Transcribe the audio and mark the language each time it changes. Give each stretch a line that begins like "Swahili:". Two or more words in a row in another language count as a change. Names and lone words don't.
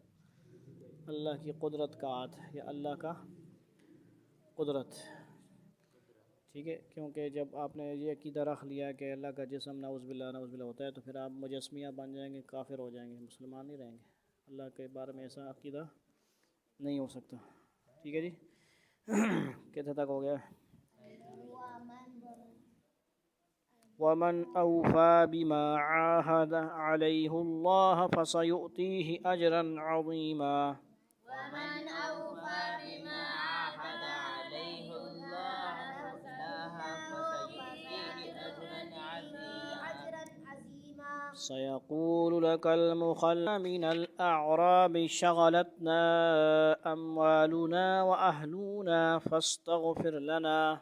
Hindi: अल्लाह की कुदरत का हाथ या अल्लाह का कुदरत, ठीक है? क्योंकि जब आपने ये अकीदा रख लिया कि अल्लाह का जिस्म नाउज़ुबिल्लाह होता है तो फिर आप मुजस्मिया बन जाएंगे, काफिर हो जाएंगे, मुसलमान नहीं रहेंगे। अल्लाह के बारे में ऐसा अकीदा नहीं हो सकता, ठीक है जी? कितने तक हो गया?
Arabic: ومن أوفى بما عاهد عليه الله فسيؤتيه أجرا عظيما. سيقول لك المخلفون من الأعراب شغلتنا أموالنا وأهلونا فاستغفر لنا.